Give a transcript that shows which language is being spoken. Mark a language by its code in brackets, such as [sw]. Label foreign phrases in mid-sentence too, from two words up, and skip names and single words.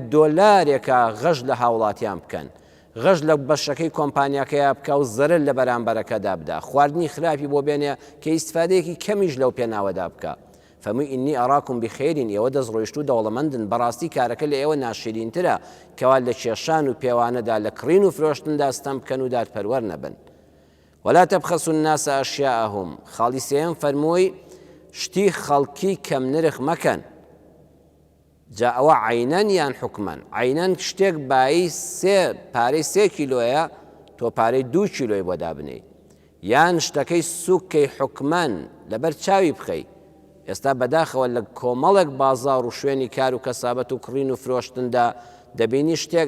[ckb] دۆلارێکە غەش لە هاوڵاتیان بکەن غەش لە بەشەکەی کۆمپانیاکەیە بکە و زەرر لە بەرامبەرەکەدا بدا خواردنی خراپی بۆ بێنێ کە ئیسفادەیەکی کەمیش لەو پێناوەدا بکە فەمووی [ar] ئینی ئەراکم بخێرین [ckb] ئێوە دەستڕۆیشت و دەوڵەمەندن بەڕاستی کارەکە لە ئێوە ناشرینترە کەوا لە کێشان و پێوانەدا لە کڕین و فرۆشتندا ستەم بکەن و دادپەروەر نەبن [ar] ولا تبخسوا الناس أشياءهم [ckb] خاڵی سێم فەرمووی شتی خەڵکی کەم نرخ مەکەن جا ئەوە عەینەن یان حوکمەن عەینەن شتێک بایی پارەی 3 کیلۆیە تۆ پارەی 2 کیلۆی بۆ دابنێی یان شتەکەی سووکەی حوکمەن لەبەر چاوی بخەی ئێستا بەداخەوە لە کۆمەڵێک بازاڕ و شوێنی کار و کەسابەت و کڕین و فرۆشتندا دەبینی شتێک